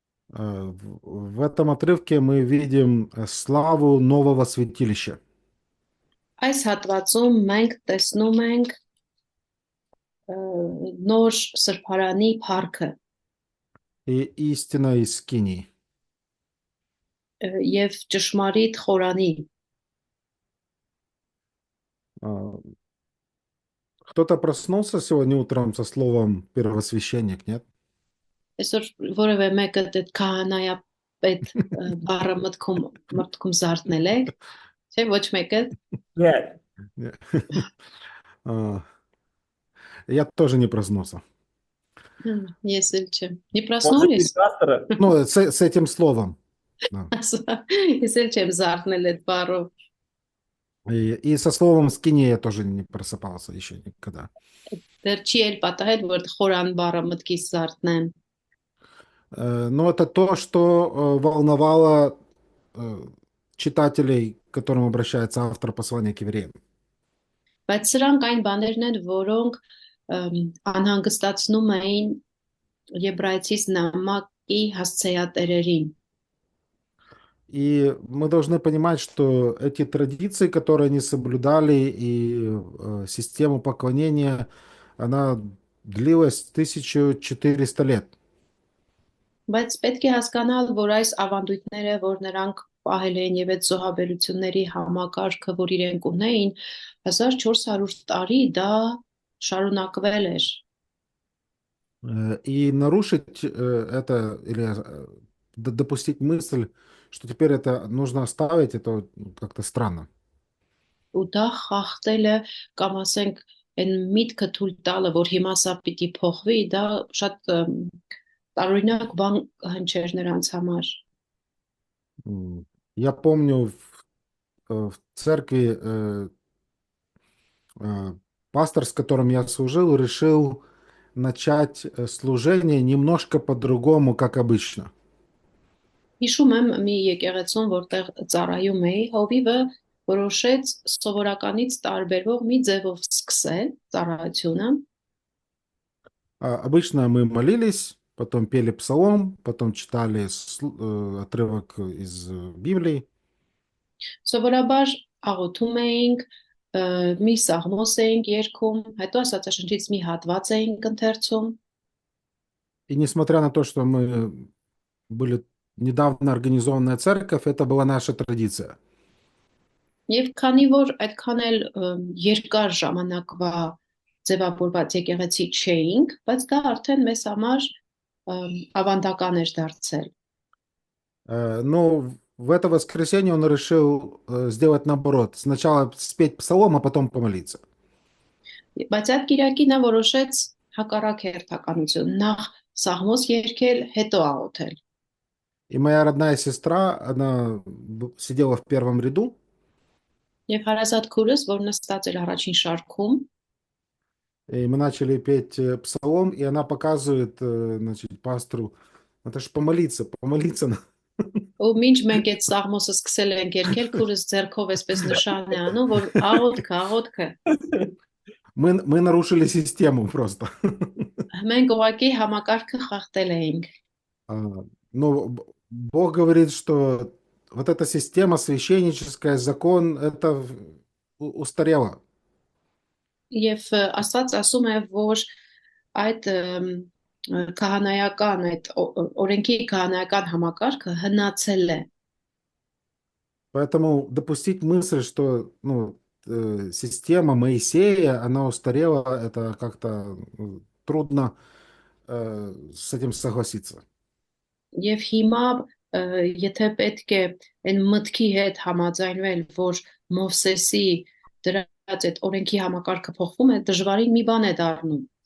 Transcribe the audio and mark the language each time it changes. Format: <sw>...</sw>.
<ru>В этом отрывке мы видим славу нового святилища.</ru> <hy>Այս հատվածում մենք տեսնում ենք նոր սրբարանի փառքը</hy> <ru>И истина из Скинии.</ru> <hy>եւ ճշմարիտ խորանի։</hy> <ru>Кто-то проснулся сегодня утром со словом первосвященник, нет?</ru> <hy>Այսօր որևէ մեկը այդ քահանայապետ բառը մտքում զարթնել եք, չէ՞ ոչ մեկը։</hy> <ru>Нет. Нет. Я тоже не проснулся.</ru> <hy>Ես էլ չեմ։</hy> <ru>Не Может проснулись? быть, пастора? Ну, с этим словом. Да.</ru> <hy>Ես էլ չեմ զարթնել այդ բառով։</hy> <ru>И со словом Скиния я тоже не просыпался еще никогда.</ru> <hy>Դեռ չի էլ պատահել, որ խորան բառը մտքից զարթնեմ։</hy> <ru>Но это то, что волновало читателей, к которым обращается автор послания к евреям.</ru> <hy>Բայց սրանք այն բաներն են, որոնք անհանգստացնում էին Եբրայեցիս նամակի հասցեատերերին։</hy> <ru>И мы должны понимать, что эти традиции, которые они соблюдали, и система поклонения, она длилась 1400 лет.</ru> <hy>Բայց պետք է հասկանալ, որ այս ավանդույթները, որ նրանք պահել էին եւ այդ զոհաբերությունների համակարգը, որ իրենք ունեին, 1400 տարի դա շարունակվել էր։</hy> <ru>И нарушить это или допустить мысль, что теперь это нужно оставить, это как-то странно.</ru> <hy>Ու դա խախտելը կամ ասենք այն միտքը թույլ տալը, որ հիմա սա պիտի փոխվի, դա շատ տարօրինակ բան հնչեր նրանց համար։</hy> <ru>Я помню в церкви пастор, с которым я служил, решил начать служение немножко по-другому, как обычно.</ru> <hy>Հիշում եմ մի եկեղեցում, որտեղ ծառայում էի, հովիվը որոշեց սովորականից տարբերվող մի ձևով սկսել ծառայությունը։</hy> <ru>Обычно мы молились, потом пели псалом, потом читали отрывок из Библии.</ru> <hy>Սովորաբար աղոթում էինք, մի սաղմոս էինք երգում, հետո Աստվածաշնչից մի հատված էինք ընթերցում։</hy> <ru>И несмотря на то, что мы были недавно организованная церковь, это была наша традиция.</ru> <hy>Եվ քանի որ այդքան էլ երկար ժամանակվա ձևավորված եկեղեցի չէինք, բայց դա արդեն մեզ համար ավանդական էր դարձել։</hy> <ru>Но в это воскресенье он решил сделать наоборот. Сначала спеть псалом, а потом помолиться.</ru> <hy>Բայց այդ Կիրակի նա որոշեց հակառակ հերթականություն, նախ սաղմոս երգել, հետո աղոթել։</hy> <ru>И моя родная сестра, она сидела в первом ряду.</ru> <hy>Եվ հարազատ քուրս, որ нստած էր առաջին շարքում,</hy> <ru>И мы начали петь псалом, и она показывает, значит, пастору, это ж помолиться, помолиться.</ru> <hy>ու մինչ մենք այդ սաղմոսը սկսել ենք երգել, քուրս ձեռքով էսպես նշան է անում, որ աղոթքը։</hy> <ru>Мы нарушили систему просто.</ru> <hy>Մենք ուղղակի համակարգը խախտել էինք։</hy> <ru>Но Бог говорит, что вот эта система священническая, закон, это устарело.</ru> <hy>Եվ Աստված ասում է, որ այդ քահանայական, այդ օրենքի քահանայական համակարգը հնացել է։</hy> <ru>Поэтому допустить мысль, что система Моисея, она устарела, это как-то трудно с этим согласиться.</ru> <hy>Եվ հիմա եթե պետք է այն մտքի հետ համաձայնվել, որ Մովսեսի դրած այդ օրենքի համակարգը փոխվում է, դժվարին մի բան է դառնում։</hy>